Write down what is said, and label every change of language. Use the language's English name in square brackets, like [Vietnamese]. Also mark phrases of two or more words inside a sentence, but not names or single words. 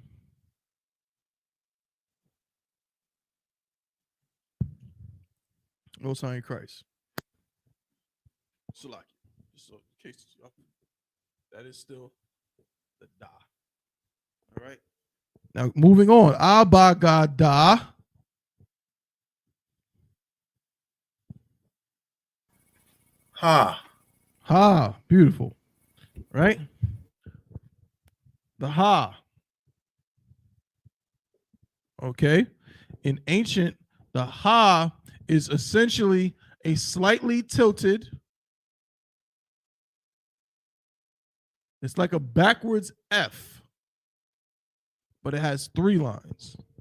[English] No sign in Christ. Salaki. So in case that is still the da. All right. Now moving on. Abagada. Ha. Ha. Beautiful. Right? The ha. Okay. In ancient, the ha is essentially a slightly tilted, it's like a backwards F, but it has 3 lines.